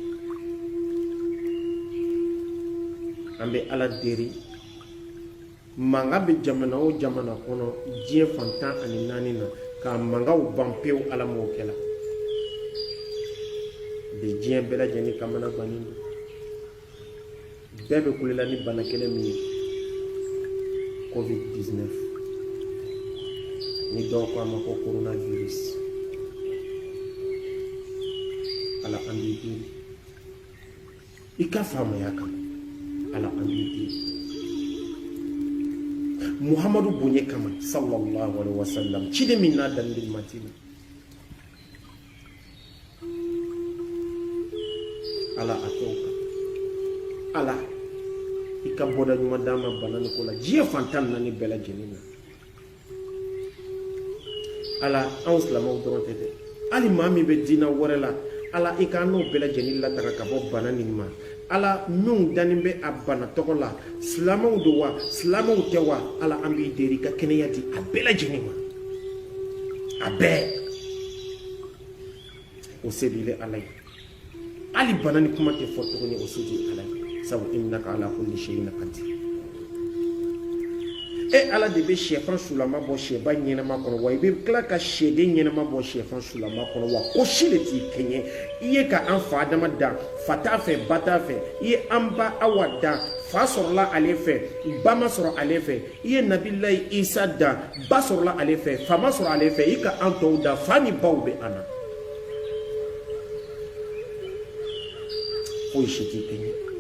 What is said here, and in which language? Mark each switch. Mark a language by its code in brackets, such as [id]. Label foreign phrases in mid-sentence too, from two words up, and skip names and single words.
[bm] an bɛ ala deri manga bɛ jamana o jamana kɔnɔ diɲɛ fantan ani naani na ka mangaw ban pewu ala m'o kɛ la de diɲɛ bɛɛ lajɛlen kamana gannen don bɛɛ bɛ kulela ni bana kelen min ye covid-19 ni dɔw ko a ma ko coronavirus ala an b'i deri i ka faamaya kama ala an b'i deri muhamadu bonya kama [ar] صلى الله عليه وسلم [bm] ciden min n'a danni matini ala a kɛw kan ala i ka bɔda ɲuman d'a ma bana ni ko la diɲɛ fantan naani bɛɛ lajɛlen na ala anw silamɛw dɔrɔn tɛ dɛ hali maa min bɛ diinɛ wɛrɛ la ala i ka n'o bɛɛ lajɛlen lataga ka bɔ bana nin ma ala minnu dannen bɛ a bana tɔgɔ la silamɛw don wa silamɛw tɛ wa ala an b'i deri ka kɛnɛya di a bɛɛ lajɛlen ma a bɛɛ o se b'i ala ye hali bana ni kuma tɛ fɔ tuguni o se t'i ala ye sabu [ar] إنك على كل شيء قدير [bm] ala de bɛ sɛfan sulama bɔ sɛba ɲɛnama kɔnɔ wa i bɛ tila ka sɛden ɲɛnama bɔ sɛfan sulama kɔnɔ wa ko si de t'i kɛɲɛ i ye ka an fa adama dan fa t'a fɛ ba t'a fɛ i ye an ba awa dan fa sɔrɔla ale fɛ ba ma sɔrɔ ale fɛ i ye nabilayi isa dan ba sɔrɔla ale fɛ fa ma sɔrɔ ale fɛ i ka an tɔw dan fa ni baw bɛ an na foyi si t'i kɛɲɛ